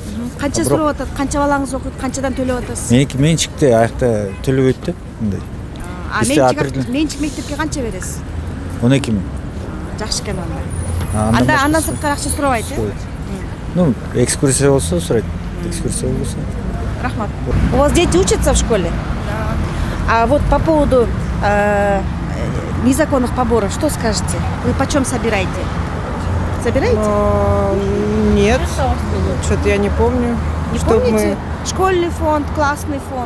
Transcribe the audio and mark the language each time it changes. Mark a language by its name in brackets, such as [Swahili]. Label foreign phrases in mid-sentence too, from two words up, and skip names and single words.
[Kyrgyz] Канча сурап атат? Канча балаңыз окуйт? Канчадан төлөп атасыз? Меники менчикте аякта төлөбөйт да мындай. Менчик мектепке канча бересиз? 12 000. Жакшы экен анда. Андан сырткары акча сурабайт, э? Ну, экскурсия болсо сурайт. Экскурсия болсо. Рахмат. [Russian] У вас дети учатся в школе? Да. А вот по поводу незаконных поборов, что скажете? Вы почем собираете? Собираете? Нет, что-то я не помню. Не Чтоб помните? Школьный фонд, классный фонд.